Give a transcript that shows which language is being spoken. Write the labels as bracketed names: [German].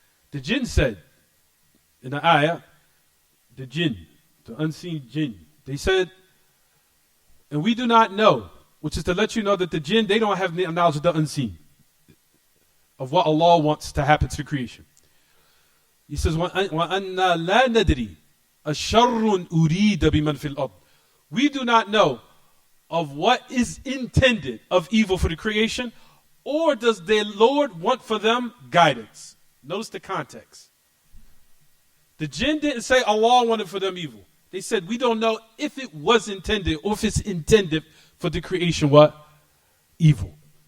[English] The jinn said, in the ayah, the jinn, the unseen jinn, they said, and we do not know, which is to let you know that the jinn, they don't have knowledge of the unseen, of what Allah wants to happen to the creation. He says, [Arabic] وَأَنَّا لَا نَدْرِي أَشَرٌ أُرِيدَ بِمَنْ فِي الْأَرْضِ. [English] We do not know of what is intended of evil for the creation, or does their Lord want for them guidance? Notice the context. The jinn didn't say Allah wanted for them evil. They said, we don't know if it was intended or if it's intended for the creation what? Evil.